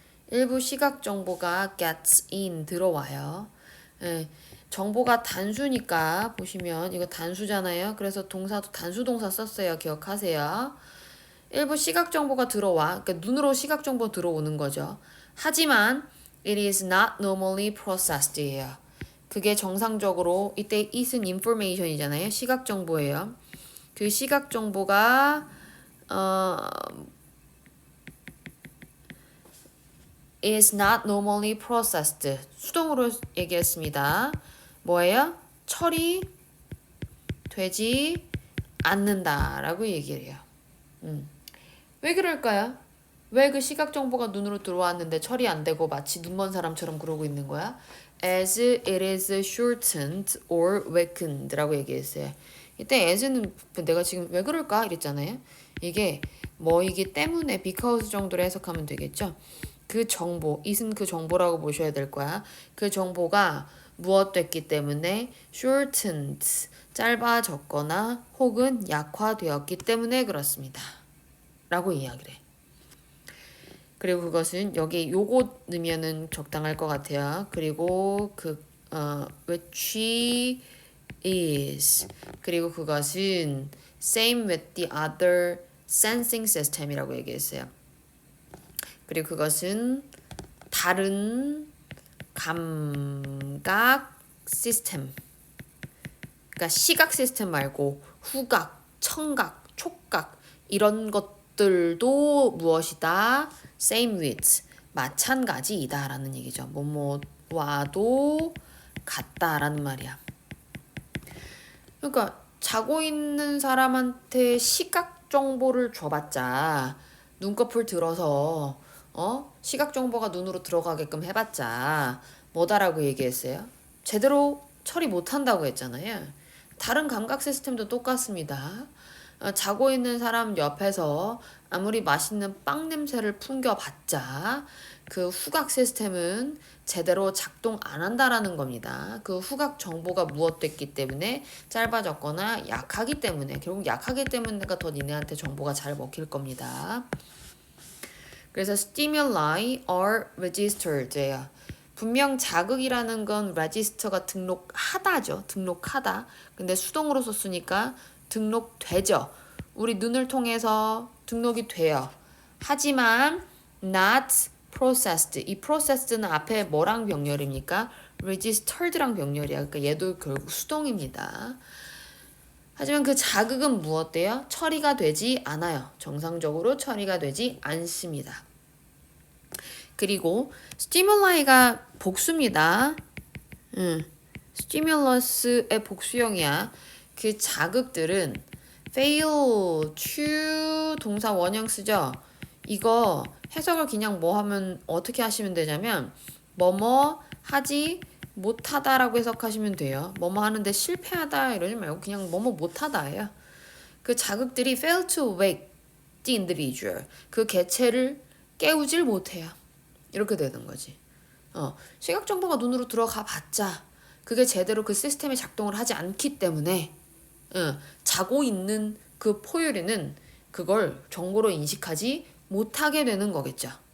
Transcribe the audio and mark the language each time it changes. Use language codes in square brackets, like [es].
[ko] 일부 시각 정보가 [en] gets in [ko] 들어와요. 정보가 단수니까 보시면 이거 단수잖아요. 그래서 동사도 단수 동사 썼어요. 기억하세요. 일부 시각 정보가 들어와. 그러니까 눈으로 시각 정보 들어오는 거죠. 하지만 [en] it is not normally processed [ko] 예요. 그게 정상적으로 이때 it은 information이잖아요. 시각 정보예요. 그 시각 정보가 [en] is not normally processed. [ko] 수동으로 얘기했습니다. 뭐예요? 처리되지 않는다라고 얘기를 해요. 왜 그럴까요? 왜 그 시각 정보가 눈으로 들어왔는데 처리 안 되고 마치 눈먼 사람처럼 그러고 있는 거야? [en] As it is shortened or weakened [ko] 라고 얘기했어요. 이때 as는 내가 지금 왜 그럴까 이랬잖아요. 이게 뭐이기 때문에 because 정도로 해석하면 되겠죠. 그 정보, it은 그 정보라고 보셔야 될 거야. 그 정보가 무엇 됐기 때문에 shortened, 짧아졌거나 혹은 약화되었기 때문에 그렇습니다. 라고 이야기를 해. 그리고 그것은 여기 요거 넣으면은 적당할 것 같아요. 그리고 [en] which is [ko] 그리고 그것은 [en] same with the other sensing system [ko] 이라고 얘기했어요. 그리고 그것은 다른 감각 시스템, 그러니까 시각 시스템 말고 후각, 청각, 촉각 이런 것들도 무엇이다? [en] same with, [ko] 마찬가지이다라는 얘기죠. 뭐뭐와도 같다라는 말이야. 그러니까 자고 있는 사람한테 시각 정보를 줘봤자 눈꺼풀 들어서 시각 정보가 눈으로 들어가게끔 해봤자 뭐다라고 얘기했어요? 제대로 처리 못한다고 했잖아요. 다른 감각 시스템도 똑같습니다. 자고 있는 사람 옆에서 아무리 맛있는 빵 냄새를 풍겨봤자 그 후각 시스템은 제대로 작동 안 한다라는 겁니다. 그 후각 정보가 무엇됐기 때문에 짧아졌거나 약하기 때문에 결국 약하기 때문에가 더 니네한테 정보가 잘 먹힐 겁니다. 그래서 [en] stimuli are registered [ko] 예요. 분명 자극이라는 건 register가 등록하다죠. 등록하다. 근데 수동으로 썼으니까 등록되죠. 우리 눈을 통해서 등록이 돼요. 하지만 [en] not processed. [ko] 이 processed는 앞에 뭐랑 병렬입니까? registered랑 병렬이야. 그러니까 얘도 결국 수동입니다. 하지만 그 자극은 무엇돼요? 처리가 되지 않아요. 정상적으로 처리가 되지 않습니다. 그리고 스티뮬라이가 복수입니다. 스티뮬러스의 복수형이야. 그 자극들은 [en] fail to [ko] 동사 원형 쓰죠. 이거 해석을 그냥 뭐 하면 어떻게 하시면 되냐면 뭐뭐 하지 못하다라고 해석하시면 돼요. 뭐뭐 하는데 실패하다 이러지 말고 그냥 뭐뭐 못하다예요. 그 자극들이 [en] fail to wake the individual. [ko] 그 개체를 깨우질 못해요. 이렇게 되는 거지. 시각 정보가 눈으로 들어가 봤자 그게 제대로 그 시스템이 작동을 하지 않기 때문에 자고 있는 그 포유류는 그걸 정보로 인식하지 못하게 되는 거겠죠.